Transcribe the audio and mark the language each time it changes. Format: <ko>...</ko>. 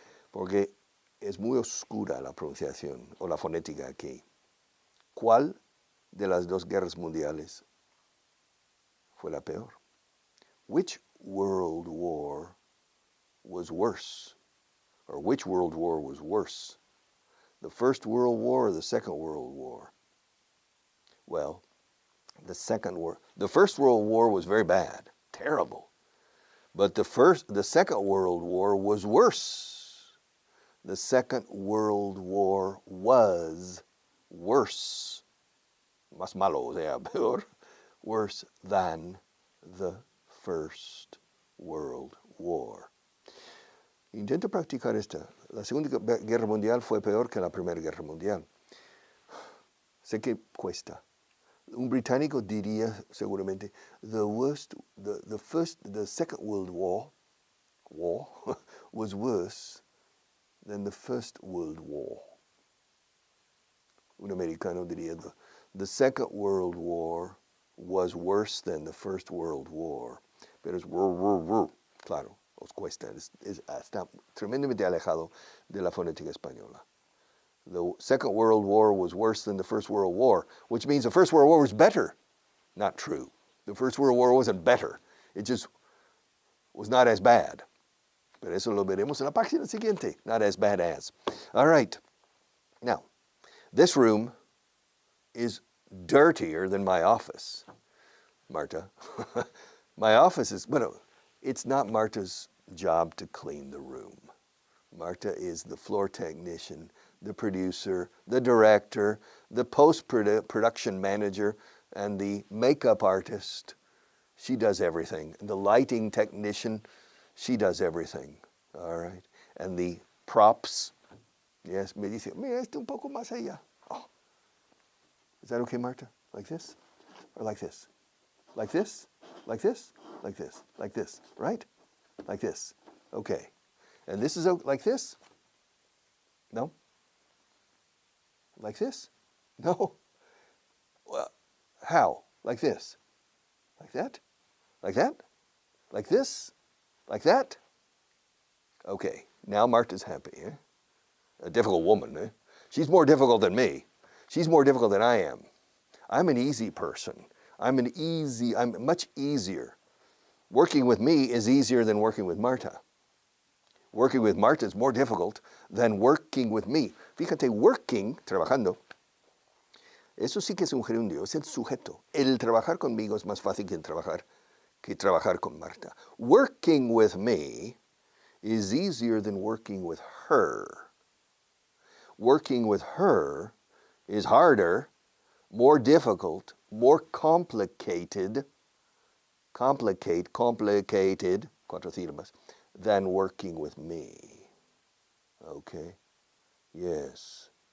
<es>Porque es muy oscura la pronunciación o la fonética aquí. ¿Cuál de las dos guerras mundiales fue la peor?</es> <en>Which World War was worse? Or which World War was worse? The First World War or the Second World War? Well, the First World War was very bad, terrible. But the Second World War was worse. The Second World War was worse.</en> <es>Más malo, o sea, peor.</es> <en>Worse than the First World War.</en> <es>Intenta practicar esta. La Segunda Guerra Mundial fue peor que la Primera Guerra Mundial. Sé que cuesta. Un británico diría seguramente,</es> <en>the Second World War was worse than the First World War.</en> <es>Un americano diría,</es> <en>the Second World War was worse than the First World War.</en> <es>Pero es claro, os cuesta, está tremendamente alejado de la fonética española.</es> <en>The Second World War was worse than the First World War, which means the First World War was better. Not true. The First World War wasn't better. It just was not as bad.</en> <es>Pero eso lo veremos en la página siguiente.</es> <en>Not as bad as. All right. Now, this room is dirtier than my office, Marta. My office is, well, it's not Marta's job to clean the room. Marta is the floor technician, the producer, the director, the post-production manager, and the makeup artist. She does everything. The lighting technician, she does everything. All right. And the props, yes,</en> <es>me dice, mira, un poco más allá.</es> <en>Oh. Is that okay, Marta? Like this? Or like this? Like this? Like this? Like this? Like this, right? Like this. Okay. And this is like this? No? Like this? No? Well, how? Like this? Like that? Like that? Like this? Like that? Okay, now Marta's happy. Eh? A difficult woman. Eh? She's more difficult than me. She's more difficult than I am. I'm an easy person. I'm much easier. Working with me is easier than working with Marta. Working with Marta is more difficult than working with me.</en> <es>Fíjate, working, trabajando, eso sí que es un gerundio, es el sujeto. El trabajar conmigo es más fácil que trabajar con Marta.</es> <en>Working with me is easier than working with her. Working with her is harder, more difficult, more complicated, complicated,</en> <es>cuatro sílabas,</es> <en>than working with me. Okay? Yes.</en>